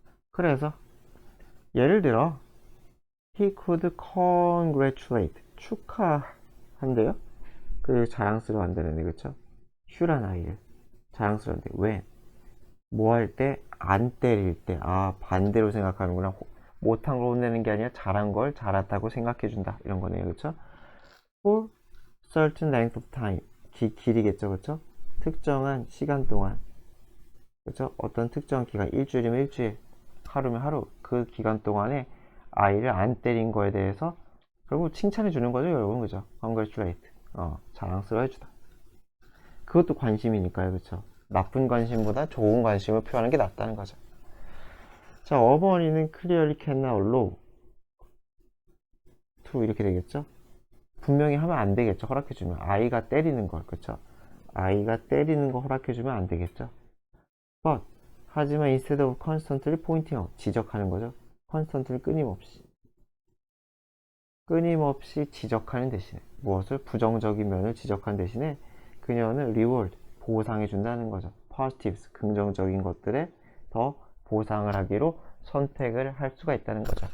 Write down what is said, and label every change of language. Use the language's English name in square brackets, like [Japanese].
[Korean] 그래서 예를 들어 [English] he could congratulate [Korean] 축하한대요. 그 자랑스러워한다는데, 그쵸? 슈란 아이를 자랑스러운데 왜? 뭐 할 때? 안 때릴 때. 아, 반대로 생각하는구나. 못한 걸 혼내는 게 아니라 잘한 걸 잘했다고 생각해준다. 이런 거네요, 그쵸? [English] for certain length of time. [Korean] 길이겠죠, 그쵸? 특정한 시간 동안. 그쵸? 어떤 특정 기간, 일주일이면 일주일, 하루면 하루. 그 기간 동안에 아이를 안 때린 거에 대해서 결국 칭찬해 주는 거죠, 여러분. 그죠? congratulate. 자랑스러워 해주다. 그것도 관심이니까요, 그쵸? 나쁜 관심보다 좋은 관심을 표하는 게 낫다는 거죠. 자, 어머니는 [English] clearly cannot allow to [Korean] 이렇게 되겠죠? 분명히 하면 안 되겠죠, 허락해주면. 아이가 때리는 걸, 그쵸? 아이가 때리는 거 허락해주면 안 되겠죠? [English] But, [Korean] 하지만 [English] instead of constantly pointing out, [Korean] 지적하는 거죠. constantly 끊임없이 지적하는 대신에, 무엇을? 부정적인 면을 지적하는 대신에 그녀는 reward, 보상해 준다는 거죠. positives, 긍정적인 것들에 더 보상을 하기로 선택을 할 수가 있다는 거죠.